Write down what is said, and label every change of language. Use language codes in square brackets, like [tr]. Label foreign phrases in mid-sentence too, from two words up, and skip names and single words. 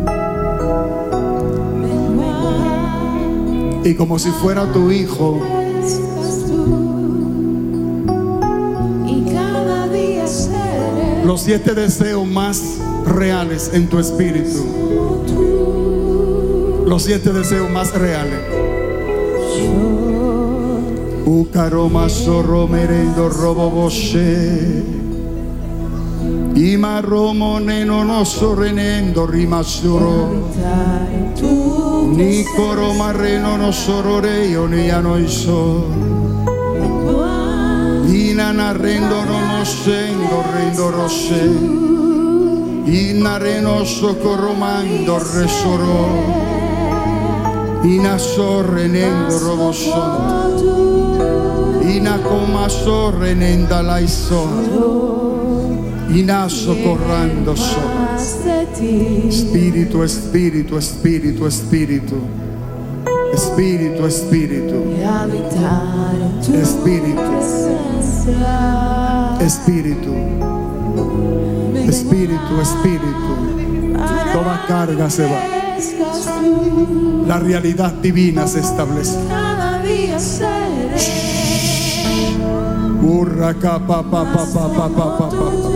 [es] Y como si fuera tu hijo, los 7 deseos más reales en tu espíritu. Los 7 deseos más reales. Ucaroma sorro merendo robo boshe. Ima romo neno no sorrenendo rimasuro. Ni coro marreno no sororeo ni anoiso. Ina rendo no sendo rendo rose. Ina reno socorromando resoro. Ina sorrenendo robosonto. Ina coma sorrenenda laiso. Ina socorrando so. Espíritu, espíritu, espíritu, espíritu. Espíritu, espíritu. Espíritu. Espíritu. Espíritu, espíritu. Toda carga se va. La realidad divina se establece. Urraca pa pa pa pa pa pa pa pa.